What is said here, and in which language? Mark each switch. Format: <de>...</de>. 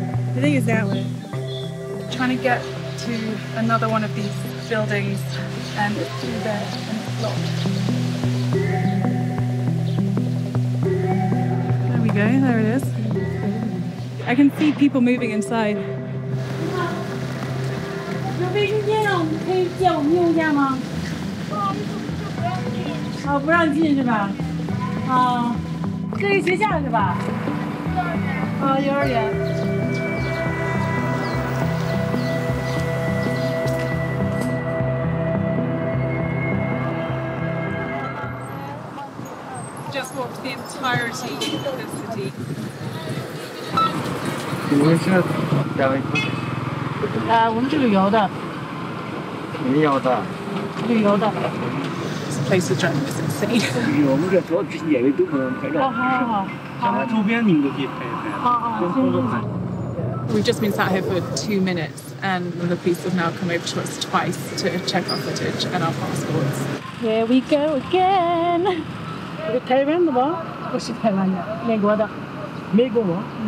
<en>I think it's that way. Trying to get to another one of these buildings, and it's through there and it's blocked. There we go, there it is. I can see people moving inside.</en> <zh>有卫生间啊，可以借我们用一下吗？哦，不让进是吧？啊，这是学校是吧？啊，幼儿园。</zh> <en>Just walked the entirety of this city.</en> <zh>你们是单位？我们是旅游的。旅游的。旅游的。</zh> <en>This place is driving us insane.</en> <zh>我们这主要这些演员都不能拍照。好。像周边你们都可以拍一拍。好。</zh> <en>We've just been sat here for 2 minutes, and the police have now come over to us twice to check our footage and our passports. Here we go again.</en> <zh>这台湾的吧？不是台湾的，美国的。美国吗？</zh>